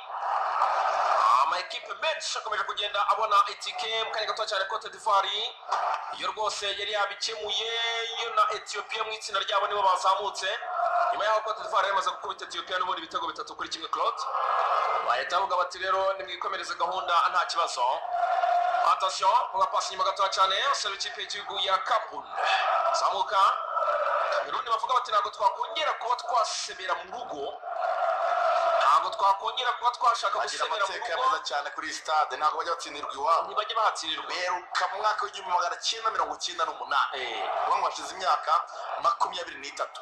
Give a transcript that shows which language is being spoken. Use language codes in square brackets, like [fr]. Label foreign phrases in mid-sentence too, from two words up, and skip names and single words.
[rw] Amakipe menshi akomeje kugenda abona itike mu kanya gato cyane. Cote d'Ivoire iyo rwose yari yabikemuye, yo na Ethiopia mu itsinda ryabo nibo bazamutse nyuma y'aho Cote d'Ivoire yamaze gukubita Ethiopia n'ubundi bitego 3-1 Claude bahita bavuga bati rero nimwikomereze gahunda nta kibazo. [fr] Attention, on va passer [rw] inyuma gato cyane, c'est l'ikipe y'igihugu ya Cameroon zamuka. Cameroon bavuga bati ntabwo twakongera kuba twasebera mu rugo, ntabwo twakongera kuba twashaka gusebera mu rugo neza cyane kuri stade, ntabwo bajya batsindirwa iwabo, ntibajya bahatsindirwa. Beruka mu mwaka w'1998 bamwe bashize imyaka 23